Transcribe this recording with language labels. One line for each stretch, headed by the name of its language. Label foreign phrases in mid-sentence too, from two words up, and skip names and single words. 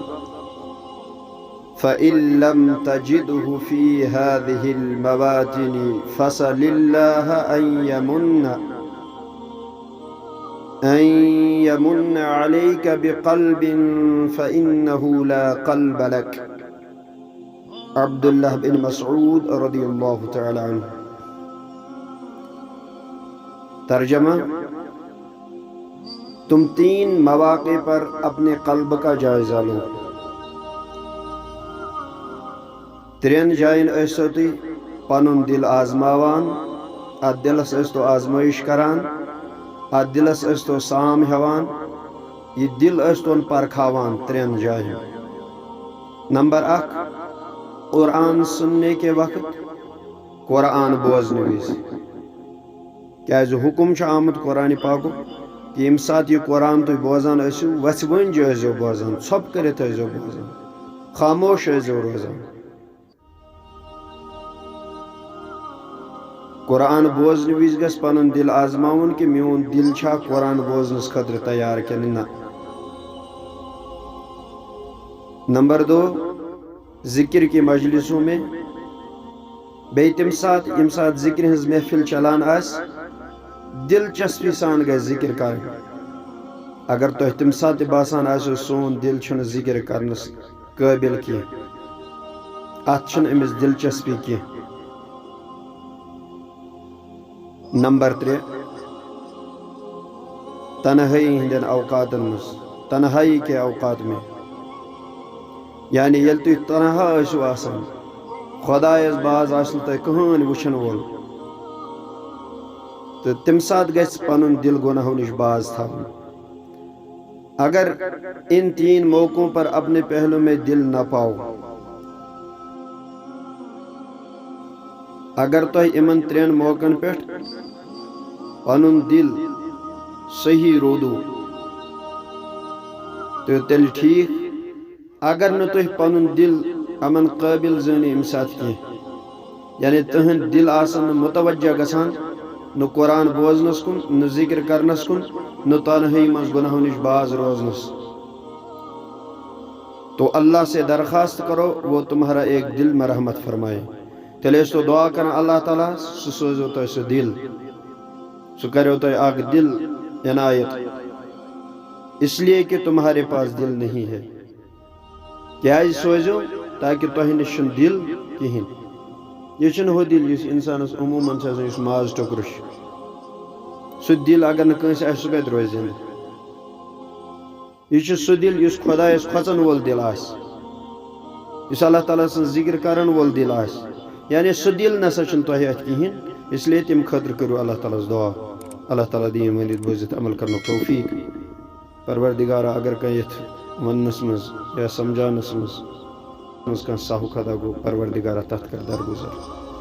Arabic: فإن لم تجده في هذه المواطن فسل الله أن يمن عليك بقلب فإنه لا قلب لك.
Urdu: عبداللہ بن مسعود رضی اللہ تعالی عنہ. ترجمہ: تم 3 مواقع پر اپنے قلب کا جائزہ لو.
Kashmiri: 3 جائن ٲسِو تُہۍ پنُن دل آزماوان، اتھ دلس ٲسۍتو آزمٲیش کران، اتھ دلس ٲسۍتو سام ہٮ۪وان، یہ دل ٲسۍتون پرکھاوان 3 جایَن.
Urdu: نمبر 1، قرآن سننے کے وقت،
Kashmiri: قرآن بوزنہِ وِزِ. کیازِ حکم چھُ آمُت قرآنِ پاکُک کہ ییٚمہِ ساتہٕ یہِ قرآن تُہۍ بوزان ٲسِو، وَژھِ ؤنجہِ ٲسۍزیو بوزان، ژھۄپہٕ کٔرِتھ ٲسۍزیو بوزان، خاموش ٲسۍزیو روزان. قرآن بوزنہِ وِزِ گژھِ پنُن دل آزماوُن کہ میون دل چھا قرآن بوزنس خٲطرٕ تیار کِنہٕ نہ.
Urdu: نمبر 2، ذکر کی مجلسوں میں.
Kashmiri: بیٚیہِ تَمہِ ساتہٕ ییٚمہِ ساتہٕ ذکر ہٕنٛز محفل چلان آسہِ، دلچسپی سان گژھِ ذکر کرٕنۍ. اگر تۄہہِ تَمہِ ساتہٕ تہِ باسان آسیو سون دل چھُنہٕ ذکر کرنس قٲبِل کینٛہہ، اتھ چھنہٕ أمِس دلچسپی کینٛہہ. نمبر 3، تنہائی ہندین اوقاتن مز،
Urdu: تنہائی کے اوقات میں.
Kashmiri: یعنی ییٚلہِ تُہۍ تنہا ٲسِو آسان، خۄدایس باز آسہِ نہٕ تۄہہِ کٕہٕنۍ وٕچھن وول، تہٕ تَمہِ ساتہٕ گژھِ پنُن دل گۄناہو نِش باز تھاوُن.
Urdu: اگر ان 3 موقعوں پر اپنے پہلو میں دل نہ پاؤ،
Kashmiri: اگر تۄہہِ یِمن 3 موقعن پٮ۪ٹھ پنُن دل صحیح روٗدوٗ تہٕ تیٚلہِ ٹھیٖک. اگر نہٕ تُہۍ پنُن دل یِمن قٲبِل زٲنِو اَمہِ ساتہٕ کینٛہہ، یعنی تُہنٛدۍ دل آسن نہٕ متوجہ گژھان نہ قرآن بوزنس کُن، نہ ذکر کرنس کُن، نہ تنہائی منٛز گۄناہو نِش باز روزنس،
Urdu: تو اللہ سے درخواست کرو وہ تمہارا ایک دل میں رحمت فرمائے.
Kashmiri: تیٚلہِ ٲسۍتو دعا کران اللہ تعالیٰ سُہ سوزیو تۄہہِ سُہ دل، سُہ کریو تۄہہِ اکھ دل عنایت،
Urdu: اس لیے کہ تمہارے پاس دل نہیں ہے.
Kashmiri: کیازِ سوزیو؟ تاکہ تۄہہِ نِش چھُنہٕ دل کِہیٖنۍ. یہِ چھُنہٕ ہُہ دل یُس اِنسانس عموٗمن چھُ آسان، یُس ماز ٹوکرٕ چھُ. سُہ دل اگر نہٕ کٲنٛسہِ آسہِ، سُہ کتہِ روزِ زِندٕ. یہِ چھُ سُہ دل یُس خۄدایس کھۄژن وول دل آسہِ، یُس اللہ تعالیٰ سٕنٛز ذکر کرن وول دل آسہِ. یعنی سُہ دل نسا چھُنہٕ تۄہہِ اتھ کِہیٖنۍ.
Urdu: اس لیے
Kashmiri: تمہِ خٲطرٕ کٔرِو اللہ تعالیٰ ہس دعا. اللہ تعالیٰ دِیِن ؤنِتھ بوٗزِتھ عمل کرنُک توفیٖق. پروردگارا اگر کانٛہہ یتھ وننس منٛز یا سمجھاونس منٛز کانٛہہ سہو خطا گوٚو، پروردگارا تتھ کر درگُزر.